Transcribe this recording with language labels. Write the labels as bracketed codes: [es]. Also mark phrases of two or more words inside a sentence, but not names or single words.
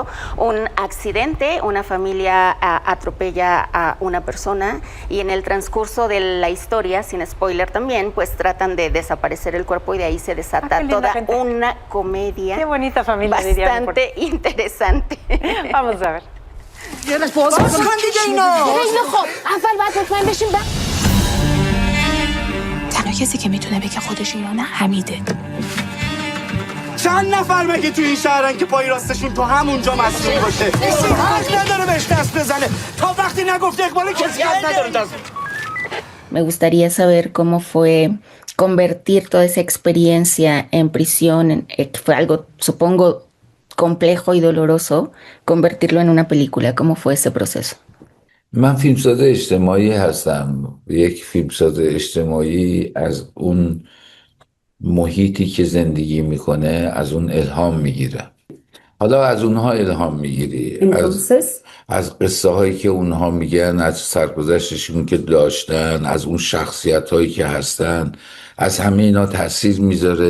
[es] Un accidente, una familia atropella a una persona y en el transcurso de la historia, sin spoiler también, pues tratan de desaparecer el cuerpo y de ahí se desata toda una comedia. Qué bonita familia, bastante interesante. Vamos a ver. [fa] تنها کسی که میتونه بگه خودش یا نه حمیده. چند نفر مگه تو این شهرن که پای راستشون تو همونجا مصدوم باشه؟ حق نداره بهش دست بزنه تا وقتی نگفته اقبال کسی حق نداره دست. [es] Me gustaría saber cómo fue convertir toda esa experiencia en prisión, que fue algo, supongo, complejo y doloroso, convertirlo en una película. ¿Cómo fue ese proceso? [fa] من فیلمساز اجتماعی هستم. یک فیلمساز اجتماعی از اون محیطی که زندگی میکنه از اون الهام میگیره. حالا از اونها الهام میگیری، از قصه هایی که اونها میگن، از سرگذشتشون که داشتن، از اون شخصیت هایی که هستن، از همه اینا تاثیر میذاره.